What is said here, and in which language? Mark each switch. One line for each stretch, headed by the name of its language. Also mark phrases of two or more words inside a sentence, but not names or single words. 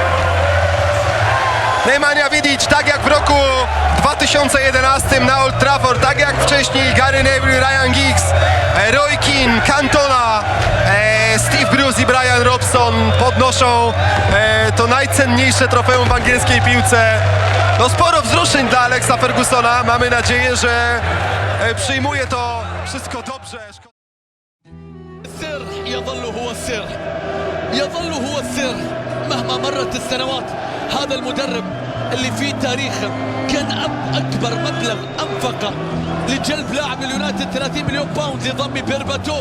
Polish: Nemanja Vidic, tak jak w roku 2011 na Old Trafford, tak jak wcześniej Gary Neville, Ryan Giggs, Roy Keane, Cantona, Steve Bruce i Brian Robson podnoszą to najcenniejsze trofeum w angielskiej piłce. No sporo wzruszeń dla Alexa Fergusona. Mamy nadzieję, że przyjmuje to wszystko dobrze.
Arabic: السر يظل هو السر يظل هو السر مهما مرت السنوات. هذا المدرب اللي في تاريخه كان أكبر مبلغ أنفقه لجلب لاعب اليونايتد 30 مليون باوند لضم بيرباتوف.